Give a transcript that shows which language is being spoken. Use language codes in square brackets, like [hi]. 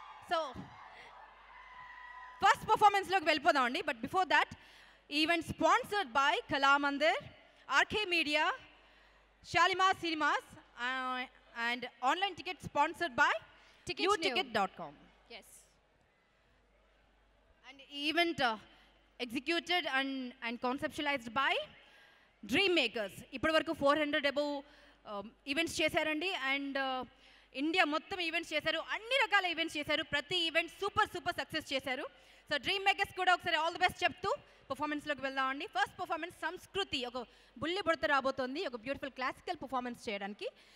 [te] So first పర్ఫార్మెన్స్లోకి వెళ్ళిపోదాం అండి. [en] But before that, event sponsored by Kalamandir, RK media, Shalimar cinemas and online ticket sponsored by uticket.com. Yes. And event executed and conceptualized by Dream Makers. [te] ఇప్పటి వరకు 400 above events చేశారండి. And India మొత్తం events చేశారు, అన్ని రకాల events చేశారు. ప్రతి ఈవెంట్ సూపర్ సక్సెస్ చేశారు. సో డ్రీమ్ మేకర్స్ కూడా ఒకసారి ఆల్ ది బెస్ట్ చెప్తూ పర్ఫార్మెన్స్లోకి వెళ్దామండి. ఫస్ట్ పర్ఫార్మెన్స్ సంస్కృతి, ఒక బుల్లి బుడత రాబోతోంది ఒక బ్యూటిఫుల్ క్లాసికల్ పర్ఫార్మెన్స్ చేయడానికి.